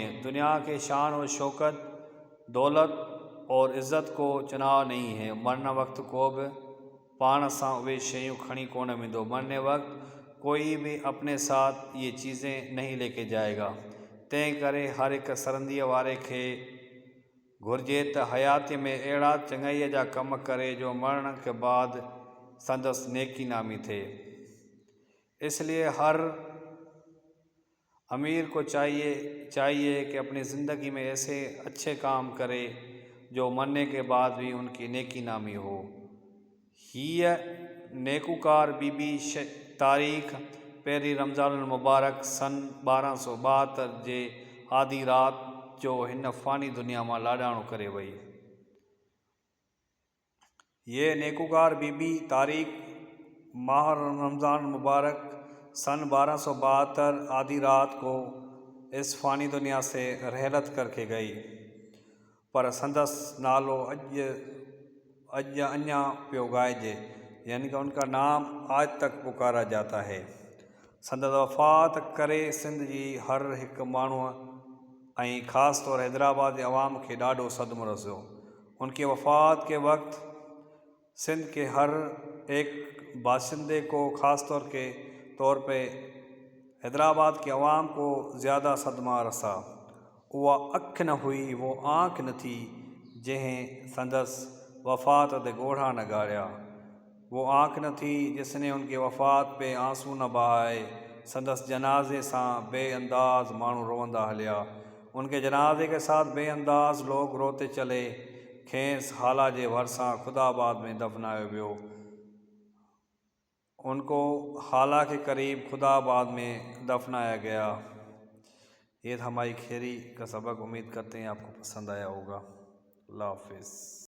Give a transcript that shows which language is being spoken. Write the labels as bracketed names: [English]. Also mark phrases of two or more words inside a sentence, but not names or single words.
[Hindi] दुनिया के शान और शौकत, दौलत और इज़्ज़त को चुनाव नहीं है। [Sindhi] मरण वक्त को भी पाण सां उहे शयूं खणी कोन वेंदो। [Hindi] मरने वक्त कोई भी अपने साथ ये चीज़ें नहीं लेके जाएगा। [Sindhi] तंहिं करे हर एक सरंदीअ वारे खे घुर्जे त हयाती में अहिड़ा चङाईअ जा कम करे जो मरण के बाद संदसि नेकी नामी थे। [Hindi] इसलिए हर अमीर को चाहिए कि अपनी ज़िंदगी में ऐसे अच्छे काम करे जो मरने के बाद भी उनकी नेकी नामी हो। [Sindhi] हीअ नेकूकार बीबी तारीख़ पहिरीं रमज़ान मुबारक सन 1272 जे आधी रात जो हिन फ़ानी दुनिया मां लाॾाणो करे वई। [Hindi] ये नेकूकार बीबी तारीख़ माह रमज़ान मुबारक सन 1272 आधी रात को इस फ़ानी दुनिया से रहलत करके गई, [Sindhi] पर संदसि नालो अॼु अञा पियो ॻाइजे, [Hindi] यानी कि उनका नाम आज तक पुकारा जाता है। [Sindhi] संदसि वफ़ात करे सिंध जी हर हिकु माण्हूअ ऐं ख़ासि तौर हैदराबाद जे अवाम खे ॾाढो सदमो रसियो। [Hindi] उनकी वफ़ात के वक्त सिंध के हर एक बाशिंदे को, ख़ास तौर पे हैदराबाद के अवाम को ज़्यादा सदमा रसा। [Sindhi] उहा अख न हुई, [Hindi] वो आँख न थी [Sindhi] जंहिं संदसि वफ़ात ते ॻोढ़ा न ॻाढ़िया। [Hindi] वो आँख न थी जिसने उनकी वफ़ात पे आंसू न बहाए। [Sindhi] संदसि जनाज़े सां बेअंदाज़ माण्हू रोवंदा हलिया। [Hindi] उनके जनाज़े के साथ बेअंदाज़ लोग रोते चले। [Sindhi] खेसि हाला जे भरिसां खुदाबाद में दफनायो वियो। [Hindi] उनको हाला के करीब खुदाबाद में दफनाया गया। ये था माई खेरी का सबक। उम्मीद करते हैं आपको पसंद आया होगा। अल्लाह हाफिज़।